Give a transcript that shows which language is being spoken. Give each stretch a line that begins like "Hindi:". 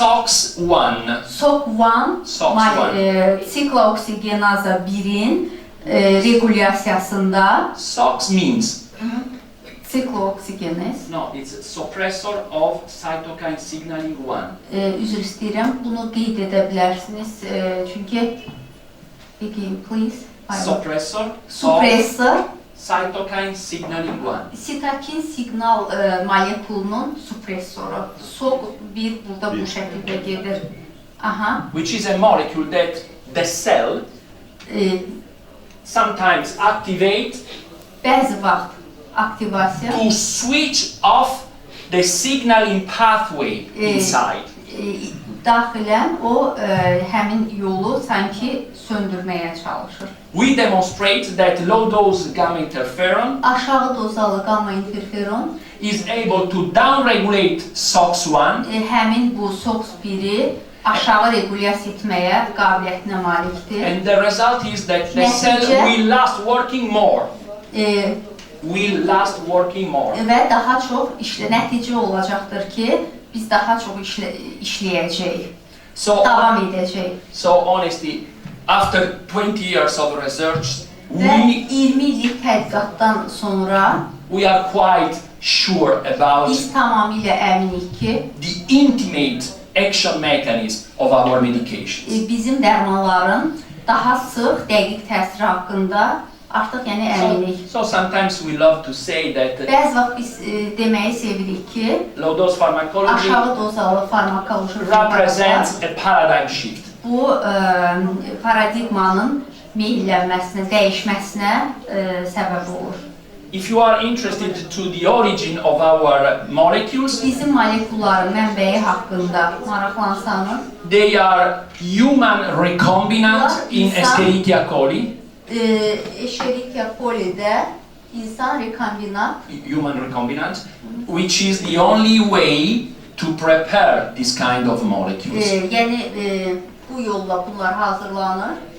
English: SOX1.
Azerbaijani: SOX1 sikloksigenaza 1'in regulyasiyasında
English: SOX means
Azerbaijani: sikloksigenaz.
English: no, it's a suppressor of cytokine signaling 1.
Azerbaijani: Üzr istəyirəm, bunu qeyd edə bilərsiniz çünki
English: again please. Suppressor cytokine signaling 1.
Azerbaijani: Sitokin siqnal molekulunun supressoru. SOX1 burada bu şəkildə gedir.
English: Which is a molecule that the cell sometimes activate
Azerbaijani: bəzi vaxt aktivasiya
English: to switch off the signaling pathway inside.
Azerbaijani: Daxilən o həmin yolu sanki söndürməyə çalışır.
English: We demonstrate that low-dose gamma interferon
Azerbaijani: aşağı dozalı gamma interferon
English: is able to downregulate SOX1
Azerbaijani: həmin bu SOX1-i aşağı regulyasiya etməyə qabiliyyətinə malikdir.
English: and the result is that the cell will last working more.
Azerbaijani: Və daha çox nəticə olacaqdır ki, biz daha çox işləyəcəyik, davam edəcəyik.
English: So honestly, after 20 years of research,
Azerbaijani: Və 20 illik tədqiqatdan sonra
English: we are quite sure about
Azerbaijani: biz tamamilə əminik ki,
English: the intimate action mechanism of our medications.
Azerbaijani: Bizim dərmanların daha sıx, dəqiq təsiri haqqında artıq əminik.
English: So sometimes we love to say that
Azerbaijani: Bəzi vaxt biz deməyi sevirik ki,
English: low-dose pharmacology
Azerbaijani: aşağı dozalı farmakoloji
English: represents a paradigm shift.
Azerbaijani: Bu paradigmanın meyillənməsinə, dəyişməsinə səbəb olur.
English: If you are interested to the origin of our molecules,
Azerbaijani: Bizim molekulların mənbəyi haqqında maraqlansanız,
English: they are human recombinant in Escherichia coli.
Azerbaijani: Escherichia coli'də insan rekombinant,
English: human recombinant, which is the only way to prepare this kind of molecules.
Azerbaijani: Yəni bu yolla bunlar hazırlanır.